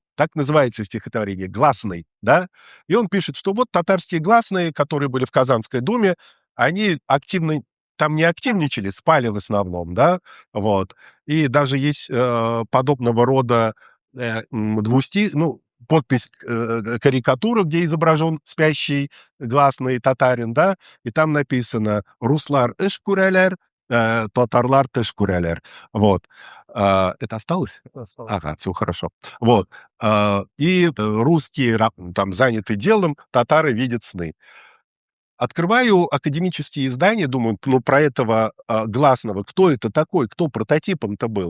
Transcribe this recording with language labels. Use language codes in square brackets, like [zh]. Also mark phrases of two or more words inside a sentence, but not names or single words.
[ru] Так называется стихотворение, гласный, да? И он пишет, что вот татарские гласные, которые были в Казанской Думе, они активно там не активничали, спали в основном, да, вот. И даже есть подобного рода подпись, карикатура, где изображен спящий гласный татарин, да, и там написано [tt] «Руслар ыш күрәләр, татарлар тыш күрәләр». [ru] Вот. Это осталось? Ага, все хорошо. Вот. Русские там заняты делом, татары видят сны. Открываю академические издания, думаю, ну, про этого гласного, кто это такой, кто прототипом-то был.